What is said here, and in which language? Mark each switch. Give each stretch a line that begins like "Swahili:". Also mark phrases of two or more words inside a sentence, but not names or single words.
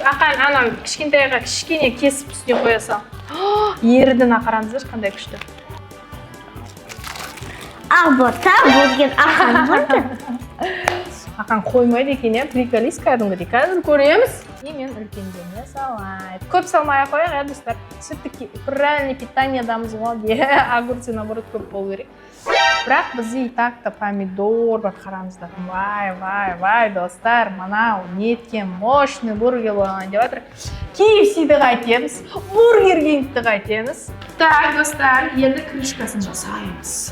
Kazakh: Ақан, ана кішкентайға кішкене кесіп үстіне қоя сал. Ердің ақараңыздар қандай күшті. Ақбота бургер, ақан бургер. Ақан қоймайды екен, приколист кәдімгідей. Қазір көреміз. Мен үлкендене салайын. Көп салмай қояйық, достар.
Russian: Все-таки правильный питание
Kazakh: дамыз ғой.
Russian: Огурцы, наоборот,
Kazakh: көп болу керек. Бірақ бізде
Russian: и так-то
Kazakh: помидор бар, қараңыздар. Вай, достар, манау неткен мощный бургер болған деп жатыр. KFC-ді қайтеміз, Бургер Кингті қайтеміз. Так, достар, енді крышкасын жасаймыз.